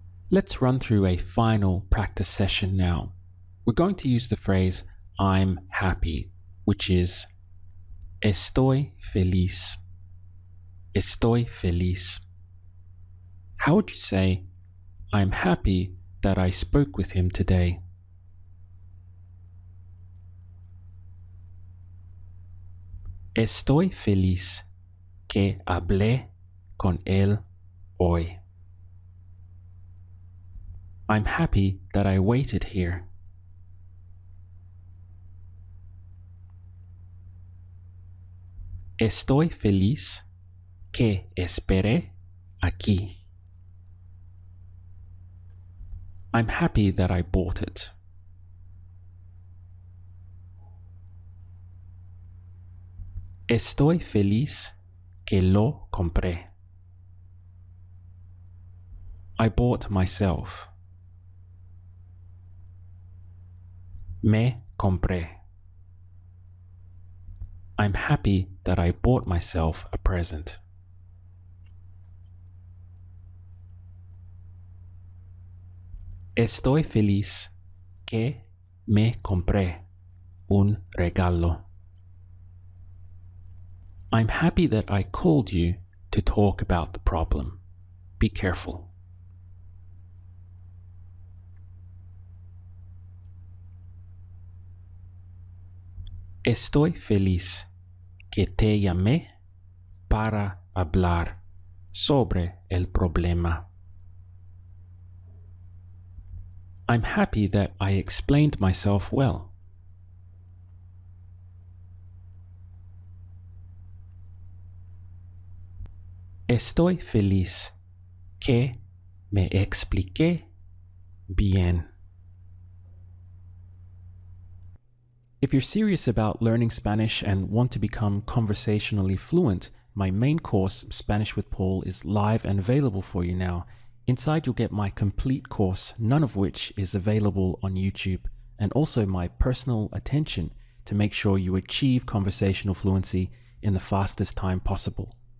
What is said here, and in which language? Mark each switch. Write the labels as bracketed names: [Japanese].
[English] Let's run through a final practice session now. We're going to use the phrase I'm happy, which is [Spanish] estoy feliz. Estoy feliz. [English] How would you say, I'm happy that I spoke with him today? [Spanish] Estoy feliz que hablé con él hoy. [English] I'm happy that I waited here. [Spanish] Estoy feliz que esperé aquí. [English] I'm happy that I bought it. [Spanish] Estoy feliz que lo compré. [English] I bought myself. [Spanish] Me compré. [English] I'm happy that I bought myself a present. [Spanish] Estoy feliz que me compré un regalo. [English] I'm happy that I called you to talk about the problem. Be careful. [Spanish] Estoy feliz que te llamé para hablar sobre el problema. [English] I'm happy that I explained myself well. [Spanish] Estoy feliz que me expliqué bien. [English] If you're serious about learning Spanish and want to become conversationally fluent, my main course, Spanish with Paul, is live and available for you now. Inside you'll get my complete course, none of which is available on YouTube, and also my personal attention to make sure you achieve conversational fluency in the fastest time possible.